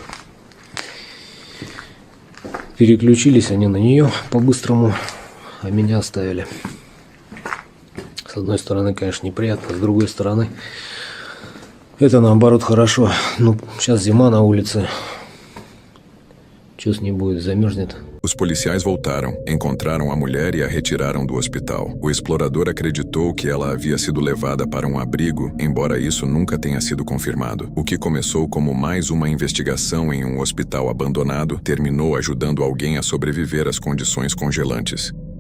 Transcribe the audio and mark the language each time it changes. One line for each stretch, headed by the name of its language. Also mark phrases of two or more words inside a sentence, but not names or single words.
Russian: Переключились они на нее по-быстрому, а меня оставили. С одной стороны, конечно, неприятно, с другой стороны, это наоборот хорошо. Ну, сейчас зима на улице. Что с ней будет? Замерзнет.
Portuguese: Os policiais voltaram, encontraram a mulher e a retiraram do hospital. O explorador acreditou que ela havia sido levada para um abrigo, embora isso nunca tenha sido confirmado. O que começou como mais uma investigação em um hospital abandonado, terminou ajudando alguém a sobreviver às condições congelantes.